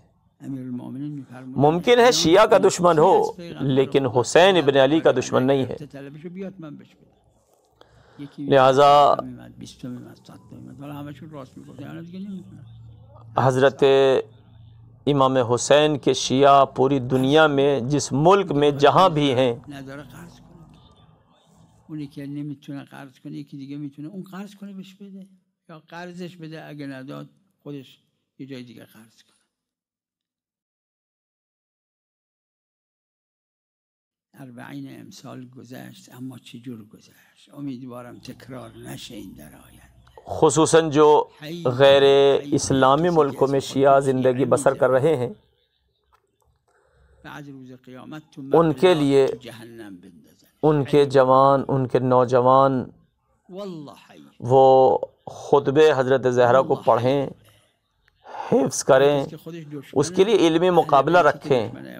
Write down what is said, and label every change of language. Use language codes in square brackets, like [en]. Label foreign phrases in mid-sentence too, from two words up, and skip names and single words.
[ur] ممکن ہے شیعہ کا دشمن ہو لیکن حسین ابن علی کا دشمن نہیں ہے۔ لہذا حضرت امام حسین کے شیعہ پوری دنیا میں جس ملک میں جہاں بھی ہیں، [fa] اونی که نمیتونه قرض کنه یکی دیگه میتونه اون قرض کنه بهش بده، یا قرضش بده، اگه نداد خودش یه جای دیگه قرض کنه۔ اربعین امسال گذشت، اما چجور گذشت؟ امیدوارم تکرار نشه این در آینده۔ [ur] خصوصاً جو غیر اسلامی ملکوں میں شیعہ زندگی بسر کر رہے ہیں، [fa] بعد روز قیامت تو [ur] ان کے لیے [fa] جہنم بندازن، [ur] ان کے جوان، ان کے نوجوان وہ خطبے حضرت زہرا کو پڑھیں، حفظ کریں، اس کے لیے علمی مقابلہ رکھیں،